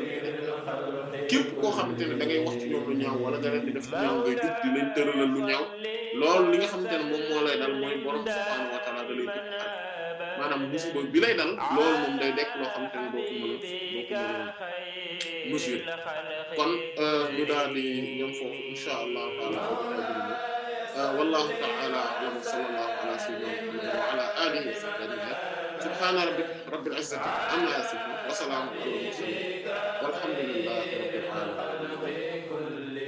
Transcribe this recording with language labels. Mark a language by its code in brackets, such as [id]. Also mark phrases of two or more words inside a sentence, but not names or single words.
[wo] yi képp koo xamante ne da ngay wax ci ñoom lu ñaaw wala nga leen di def lu ñaaw ngay jug di leen tëralal lu ñaaw loolu li nga xamante ne moom moo lay dal mooy borom [ar] سبحانه وتعالى [wo] da lay tëkku xare maanaam musiba bi lay dal loolu moom day dekk loo xamante ne doo ko mën a mesure kon ñu daal di ñam foofu [ar] إن شاء الله تعالى والله تعالى أعلم وصلى الله على سيدنا محمد وعلى آله وصحبه سبحان ربك رب العزة عما يصفون وسلام على المرسلين والحمد لله رب العالمين